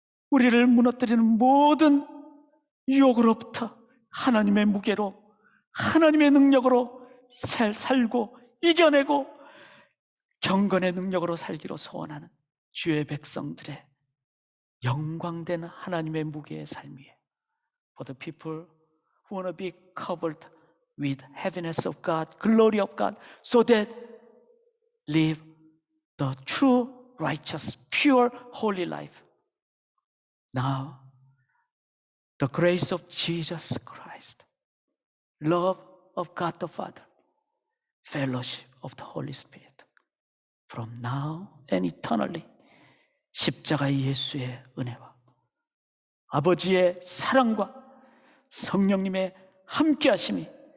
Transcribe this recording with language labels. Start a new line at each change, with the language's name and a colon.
Korean: 우리를 무너뜨리는 모든 유혹으로부터 하나님의 무게로, 하나님의 능력으로 살고 이겨내고 경건의 능력으로 살기로 소원하는 주의 백성들의 영광된 하나님의 무게의 삶이에요.
English: For the people who want to be covered with heaviness of God, glory of God, so that live the true, righteous, pure, holy life. Now, the grace of Jesus Christ, love of God the Father, fellowship of the Holy Spirit, from now and eternally,
Korean: 십자가의 예수의 은혜와 아버지의 사랑과 성령님의 함께하심이